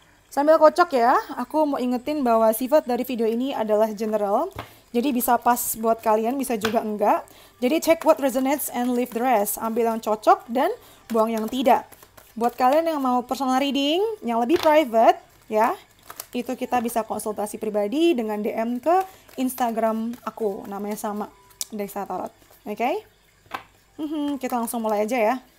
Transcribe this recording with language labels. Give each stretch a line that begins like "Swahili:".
Indonesian: Sambil kocok ya, aku mau ingetin bahwa sifat dari video ini adalah general. Jadi bisa pas buat kalian, bisa juga enggak.
English: Jadi check what resonates and leave the rest.
Indonesian: Ambil yang cocok dan buang yang tidak. Buat kalian yang mau personal reading, yang lebih private, ya, itu kita bisa konsultasi pribadi dengan DM ke Instagram aku. Namanya sama, Dexa Tarot. Oke? Kita langsung mulai aja ya.